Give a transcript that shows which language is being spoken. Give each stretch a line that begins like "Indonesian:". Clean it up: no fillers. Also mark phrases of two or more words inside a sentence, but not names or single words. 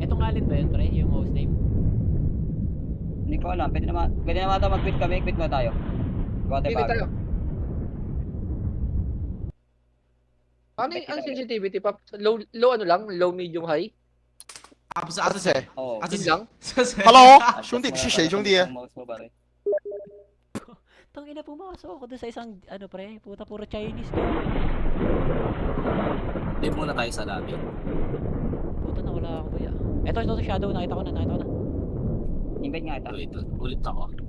Filipino: Itong Alin ba yun, pre? Yung host name? Hindi ko alam. Pwede naman tayo mag-quit kami. Quit mo tayo. Gawa tayo Pili bago. tayo. Paano yung ang sensitivity, Pap? Low ano lang? Low, medium, high?
Chinese: 不是谁？
Filipino: Oo. Yun lang?
Chinese: 是谁 Hello，兄弟是谁？兄弟，
Filipino: Ang mouse mo, pare. Tangina, pumasok ako doon sa isang, pre, puta, puro Chinese ka. Live muna tayo sa lobby. Puta, nawala ako, boy. Ito, shadow, nakita ko na. Invite nga ito. Ulit ako.